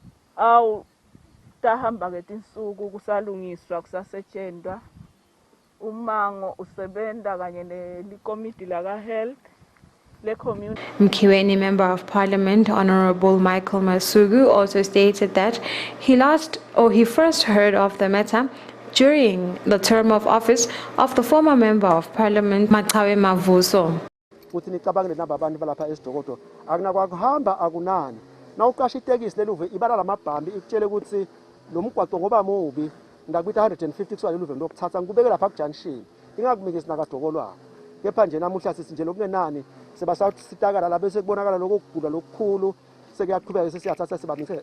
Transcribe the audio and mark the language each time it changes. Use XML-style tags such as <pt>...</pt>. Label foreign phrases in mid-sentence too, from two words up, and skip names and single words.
<ss>awu tahamba ketinsuku kusalungiswa kusasetshenzwa umango usebenta kanye nelikomiti laka health le community.</ss> <en>Mkiweni Member of Parliament Honorable Michael Masugu also stated that he first heard of the matter during the term of office of the former Member of Parliament Maqhawe Mavuso.</en> <ss>Uthi nicabangele naba abantu balapha esidokodo akunakwahamba akunani nawuqasha itekisi leluve ibala lamabhambi ikutshele ukuthi lo mgwaqo ngoba mubi ndakuita 150 kuswa leluve lokuthatha ngikubeke lapha ku junction ingakumike sinakadokolwana kepha nje namuhla sisinje lokungenani sebasasitakala la bese kubonakala lokugula lokukhulu sekuyaqhubeka sesiyathatha sibamise</ss>